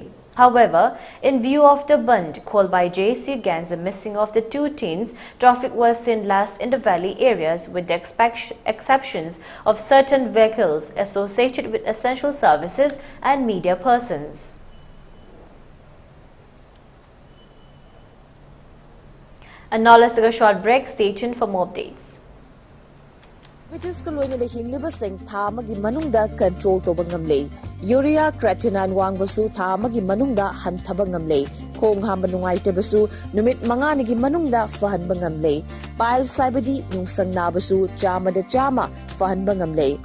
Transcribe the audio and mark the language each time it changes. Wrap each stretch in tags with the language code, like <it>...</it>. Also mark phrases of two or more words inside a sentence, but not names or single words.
<en>However, in view of the bund called by JC against the missing of the two teens, traffic was seen less in the valley areas with the exceptions of certain vehicles associated with essential services and media persons. And now let's take a short break. Stay tuned for more updates.</en> <mni>Vitis kaloina de hingliba sing tha magi manungda control to bangamle.</mni> <en>Urea creatinine</en> <mni>wangbasu tha magi manungda hanthaba ngamle. Khong hamba nungaite basu numit manga nigi manungda fahan bangamle. Pile saibadi nungsang nabasu chama da chama fahan bangamle.</mni>